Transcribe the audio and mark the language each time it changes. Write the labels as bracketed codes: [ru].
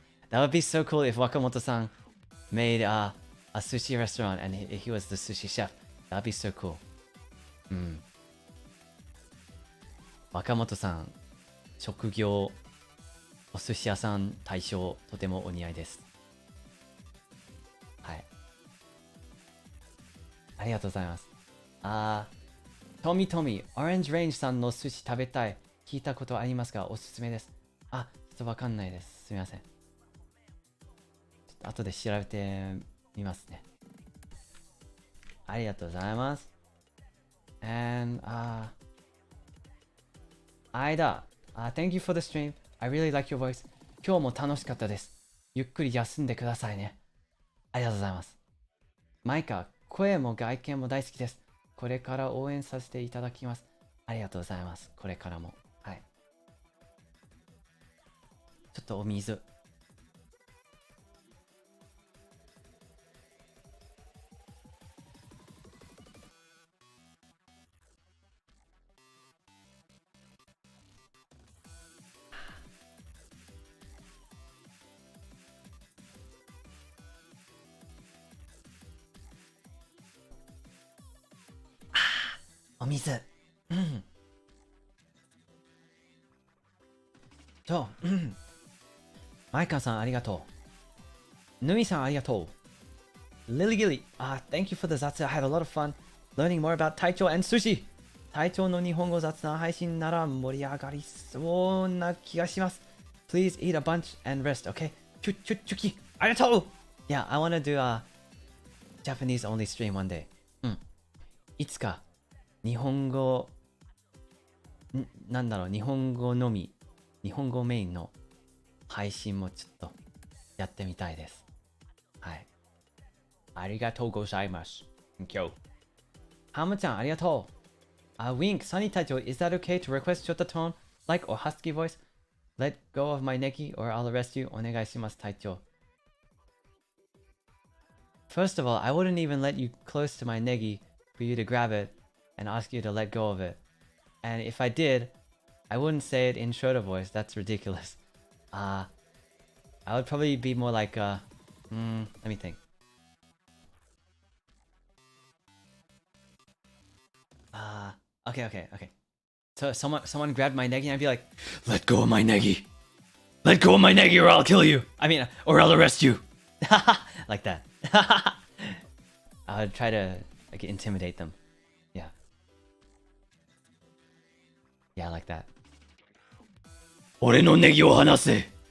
[en] That would be so cool if Wakamoto-san made a sushi restaurant and he was the sushi chef. That'd be so cool. [ja] 若本さん、職業お寿司屋さん大将、とてもお似合いです。はい。ありがとうございます。トミ、オレンジレンジさんの寿司食べたい。聞いたことありますが、おすすめです。ちょっとわかんないです。すみません。ちょっと後で調べてみますね。ありがとうございます。 [en] And, Aida, thank you for the stream. I really like your voice. [ja] 今日も楽しかったです。ゆっくり休んでくださいね。ありがとうございます。マイカ、声も外見も大好きです。これから応援させていただきます。ありがとうございます。これからも。はい。ちょっとお水。お水。マイカさんありがとう。ヌミさんありがとう。 [en] Lily Gilly, thank you for the ZATSUDAN. I had a lot of fun learning more about Taicho and Sushi. [ja] 隊長の日本語雑談配信なら盛り上がりそうな気がします。 [en] Please eat a bunch and rest, okay? チュキ、ありがとう Yeah, I wanna do a Japanese only stream one day. [ja] いつか日本語日本語のみ、日本語メインの配信もちょっとやってみたいです。はい。ありがとうございます。 [en] Thank you. [ja] ハムちゃんありがとう。 [en] Wink, Sunny 隊長 is that okay to request ちょっと tone, like or husky voice? Let go of my necky or I'll arrest you. [ja] お願いします、隊長。 [en] First of all, I wouldn't even let you close to my necky for you to grab it and ask you to let go of it. And if I did, I wouldn't say it in shorter voice. That's ridiculous. I would probably be more like, let me think. Okay. So someone grabbed my negi and I'd be like, let go of my negi. Let go of my negi or I'll kill you. I mean, or I'll arrest you. Like that. I would try to like intimidate them. Yeah, like that. [ja] 俺のネギを離せ。